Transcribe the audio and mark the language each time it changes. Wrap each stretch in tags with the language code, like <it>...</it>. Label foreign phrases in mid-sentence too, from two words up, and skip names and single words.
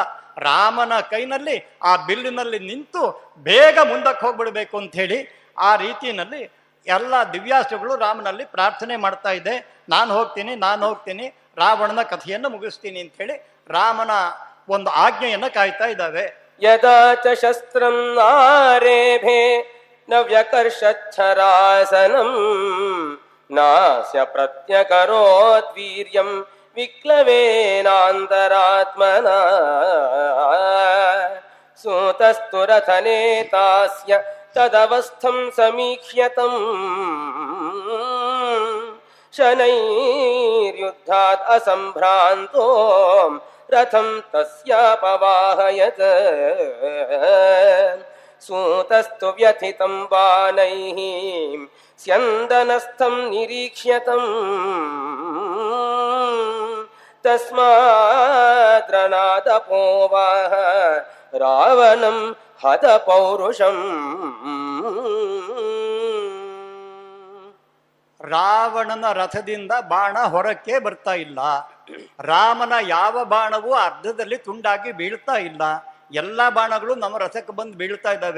<kn>ರಾಮನ ಕೈನಲ್ಲಿ ಆ ಬಿಲ್ಲಿನಲ್ಲಿ ನಿಂತು ಬೇಗ ಮುಂದಕ್ಕೆ ಹೋಗ್ಬಿಡ್ಬೇಕು ಅಂತ ಹೇಳಿ ಆ ರೀತಿಯಲ್ಲಿ ಎಲ್ಲ ದಿವ್ಯಾಸ್ತ್ರಗಳು ರಾಮನಲ್ಲಿ ಪ್ರಾರ್ಥನೆ ಮಾಡ್ತಾ ಇದೆ, ನಾನು ಹೋಗ್ತೀನಿ, ರಾವಣನ ಕಥೆಯನ್ನು ಮುಗಿಸ್ತೀನಿ ಅಂತ ಹೇಳಿ ರಾಮನ ಒಂದು ಆಜ್ಞೆಯನ್ನು ಕಾಯ್ತಾ ಇದ್ದಾವೆ.</kn> <sa>ಯದಾ ಚ ಶಸ್ತ್ರಂ ನಾರೇಭೆ ನ ವ್ಯಕರ್ಷಚ್ಛರಾಸನಂ ನಾಸ್ಯ ಪ್ರತ್ಯಕರೋದ್ವೀರ್ಯಂ ವಿಕ್ಲವೇನಾಂತರಾತ್ಮನ ಸೂತಸ್ತು ರಥನೇತಾಸ್ಯ ತದವಸ್ಥಂ ಸಮೀಕ್ಷ್ಯತಂ ಶನೈರ್ಯುದ್ಧಾತ್ ಅಸಂಭ್ರಾಂತೋ ರಥಂ ತಸ್ಯಾಪವಾಹಯತ್ ಸೂತಸ್ತು ವ್ಯಥಿತಂ ಬಾಣೈಃ ಸ್ಯಂದನಸ್ಥಂ ನಿರೀಕ್ಷ್ಯತಂ ತಸ್ಮಾತ್ ರಣಾದಪೋವಾಹ ರಾವಣಂ ಹತ ಪೌರುಷಂ.</sa> <kn>ರಾವಣನ ರಥದಿಂದ ಬಾಣ ಹೊರಕ್ಕೆ ಬರ್ತಾ ಇಲ್ಲ. ರಾಮನ ಯಾವ ಬಾಣವೂ ಅರ್ಧದಲ್ಲಿ ತುಂಡಾಗಿ ಬೀಳ್ತಾ ಇಲ್ಲ. ಎಲ್ಲ ಬಾಣಗಳು ನಮ್ಮ ರಥಕ್ಕೆ ಬಂದು ಬೀಳ್ತಾ ಇದ್ದಾವೆ.</kn>